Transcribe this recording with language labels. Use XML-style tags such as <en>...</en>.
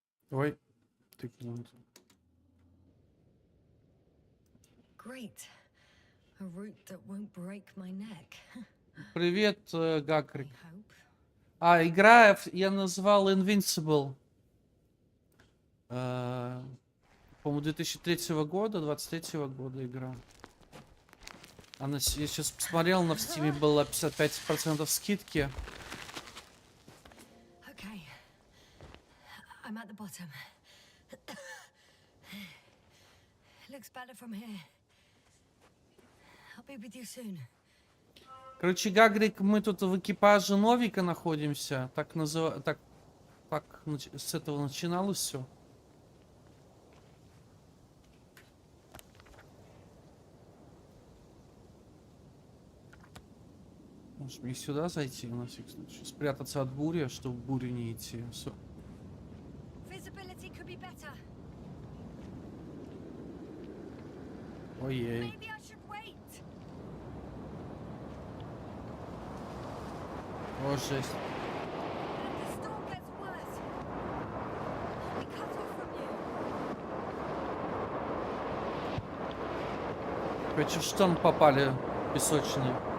<ru>Ой, тыкнул.</ru> <en>Great. A route that won't break my neck.</en> <ru>Привет,</ru> <en>I</en> <ru>Гакрик.</ru> <en>hope.</en> <ru>А, игра я назвал Invincible. По-моему, 2003 года, 23 года игра. Она, я сейчас посмотрел, на Steam было 55% скидки.</ru> <en>Okay. I'm at the bottom. Looks better from here. I'll be with you soon.</en> <ru>Короче, Гагрик, мы тут в экипаже Новика находимся. Так с этого начиналось все. Может мне сюда зайти, на всякий случай. Спрятаться от бури, чтобы в бурю не идти. Всё.</ru> <en>Visibility could be better.</en> <ru>Ой-ей.</ru> <en>Maybe I should wait.</en> <ru>О, жесть.</ru> <en>If the storm gets worse, I'll be cut off from you.</en> <ru>Короче, в шторм попали песочный.</ru>